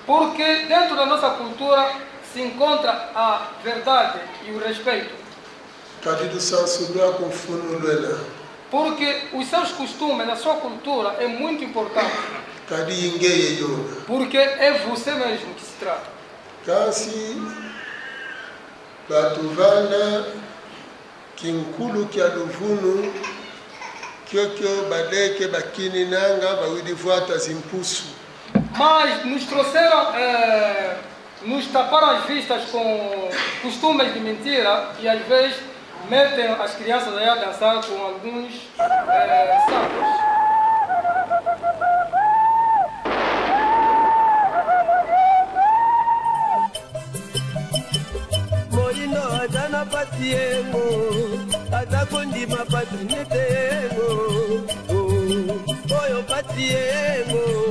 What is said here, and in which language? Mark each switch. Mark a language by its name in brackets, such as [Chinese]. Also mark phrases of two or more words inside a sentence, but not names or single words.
[Portuguese] Porque dentro da nossa cultura se encontra a verdade e o respeito. Porque os seus costumes, a sua cultura é muito importante. Porque é você mesmo que se trata. [Kongo] Kasi batuvana kinkulu kya luvunu kyokyo badeke bakini nanga bawidivuata zimpusu. [Portuguese] Mas nos trouxeram, nos taparam as vistas com costumes de mentira e às vezes metem as crianças aí a dançar com alguns sapos. Adana patiengo, adakondi mapatrinetengo, oyo patiengo,